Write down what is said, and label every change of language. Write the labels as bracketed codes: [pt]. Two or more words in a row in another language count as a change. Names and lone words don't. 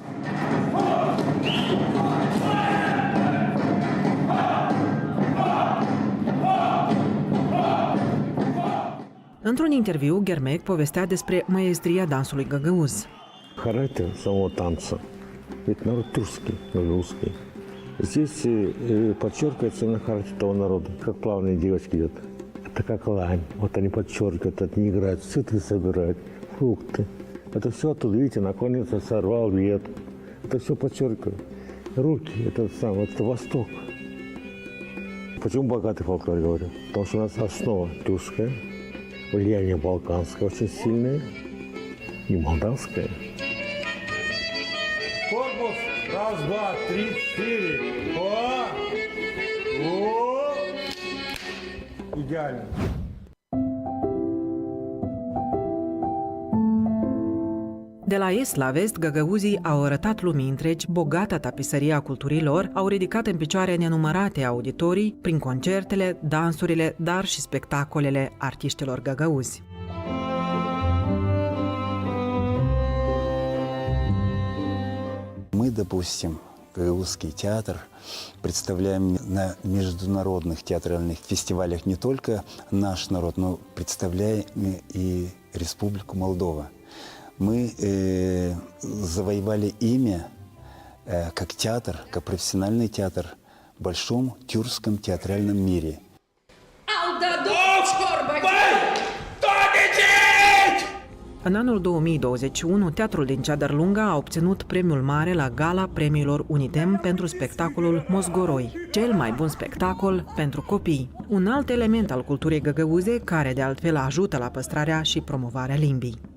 [ro] Într-un interviu, Ghermec povestea despre maestria dansului găgăuz. [ru] Характер самого танца. Ведь народ тюркский, гагаузский. Здесь подчеркивается на характер того народа, как плавные девочки идут. Это как лань. Вот они подчеркивают, они играют, цветы собирают, фрукты. Это все оттуда, видите, наклонился, сорвал ветку. Это все подчеркивает. Руки, это самое, это Восток. Почему богатый фольклор, говорю? Потому что у нас основа тюркская, влияние балканское очень сильное и молдавское. Корпус, раз, два, три, четыре. Идеально. [ro] De la est la vest, găgăuzii au arătat lumii întregi bogata tapiserie a culturii lor, au ridicat în picioare nenumărate auditorii prin concertele, dansurile, dar și spectacolele artiștilor găgăuzi. [ru] Мы, допустим, Гагаузский театр представляем на международных театральных фестивалях не только наш народ, но представляем и Республику Молдова. Мы завоевали имя как театр, как профессиональный театр в большом тюркском театральном мире. [ro] În anul 2021, Teatrul din Ceadărlunga a obținut premiul mare la Gala Premiilor Unitem pentru spectacolul Mozgoroi, cel mai bun spectacol pentru copii. Un alt element al culturii găgăuze, care de altfel ajută la păstrarea și promovarea limbii.